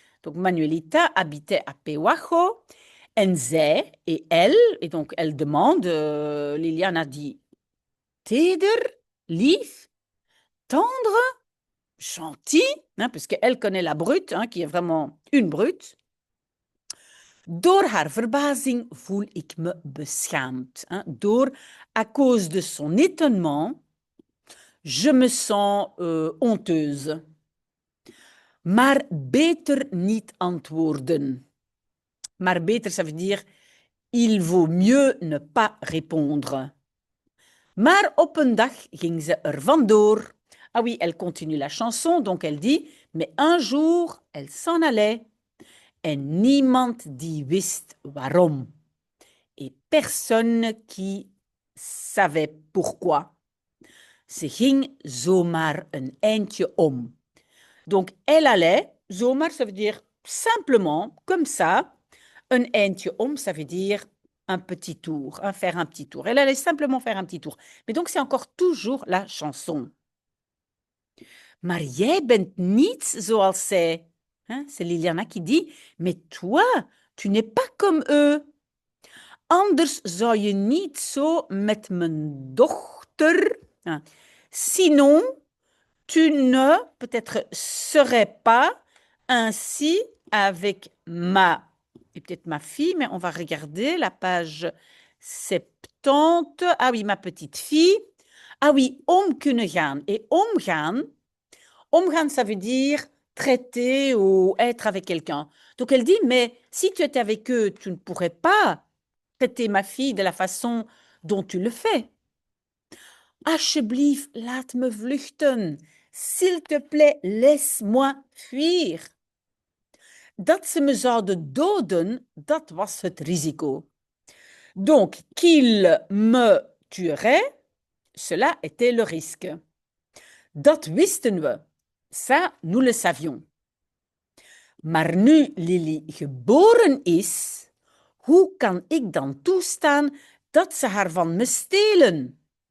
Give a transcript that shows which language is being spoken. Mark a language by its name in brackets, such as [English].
[French] Donc Manuelita habitait à Pehuajo. [Dutch] En zij, [French] et donc elle demande, Liliane a dit, teder, lief, tendre, gentil, hein, puisqu'elle connaît la brute, hein, qui est vraiment une brute. [Dutch] Door haar verbazing voel ik me beschaamd. Hein. [French] À cause de son étonnement, je me sens honteuse. [Dutch] Maar beter niet antwoorden. [French] Maar beter, ça veut dire, il vaut mieux ne pas répondre. [Dutch] Maar op een dag ging ze er vandoor. [French] Ah oui, elle continue la chanson, donc elle dit, mais un jour, elle s'en allait. [Dutch] En niemand die wist waarom. [French] Et personne qui savait pourquoi. [Dutch] Ze ging zomaar een eindje om. [French] Donc, elle allait, zomaar, ça veut dire simplement, comme ça. Un eindje om, ça veut dire un petit tour, hein, faire un petit tour. Elle allait simplement faire un petit tour. Mais donc, c'est encore toujours la chanson. [Dutch] Maar jij bent niet zoals zij. [French] Hein, c'est Liliana qui dit, mais toi, tu n'es pas comme eux. [Dutch] Anders zou je niet zo met mijn dochter. Hein. [French] Sinon, tu ne, peut-être, serais pas ainsi avec et peut-être ma fille, mais on va regarder la page 70. Ah oui, ma petite fille. Ah oui, [Dutch] om kunnen gaan. [French] Et omgaan, ça veut dire traiter ou être avec quelqu'un. Donc elle dit, mais si tu étais avec eux, tu ne pourrais pas traiter ma fille de la façon dont tu le fais. [Dutch] Alsjeblieft, laat me vluchten. [French] S'il te plaît, laisse-moi fuir. [Dutch] Dat ze me zouden doden, dat was het risico. [French] Donc, qu'il me tuerait, cela était le risque. [Dutch] Dat wisten we. [French] Ça, nous le savions. [Dutch] Maar nu Lily geboren is, hoe kan ik dan toestaan dat ze haar van me stelen?